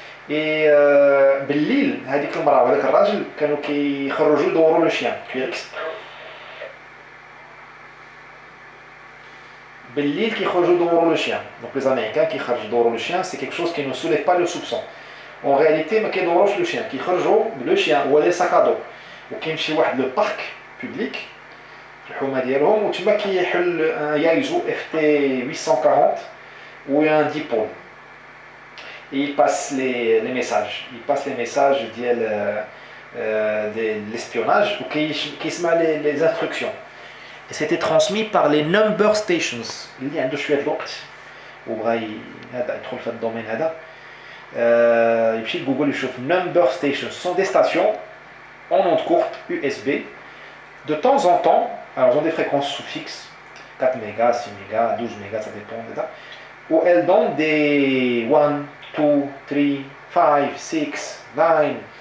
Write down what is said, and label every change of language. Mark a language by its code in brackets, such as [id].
[fr] Et [ar] بالليل هذيك المرأة وهذاك الراجل كانوا كيخرجوا يدوروا لو شيان كويركس بالليل كيخرجوا يدوروا لو شيان. [fr] Donc les Américains qui [ar] خرجوا يدوروا [fr] le chien, c'est quelque chose qui ne soulève pas le soupçon. En réalité [ar] ما كيدوروش le chien, كيخرجوا le chien ولا sac à dos وكيمشي واحد لو بارك public الحومه ديالهم وتما كيحل يايزو اف تي 840 [fr] ou un dipôle. Et il passe les messages. Il passe les messages de l'espionnage ou qui se met les instructions. Et c'était transmis par les number stations. [ar] Il y a un شويه الوقت وبغى هذا يدخل في الدومين هذا يمشي لجوجل يشوف [fr] number stations. Ce sont des stations en ondes courtes USB. De temps en temps, alors ils ont des fréquences sous-fixes, 4 mégas, 6 mégas, 12 mégas, ça dépend, où elles donnent des 1, 2, 3, 5, 6, 9.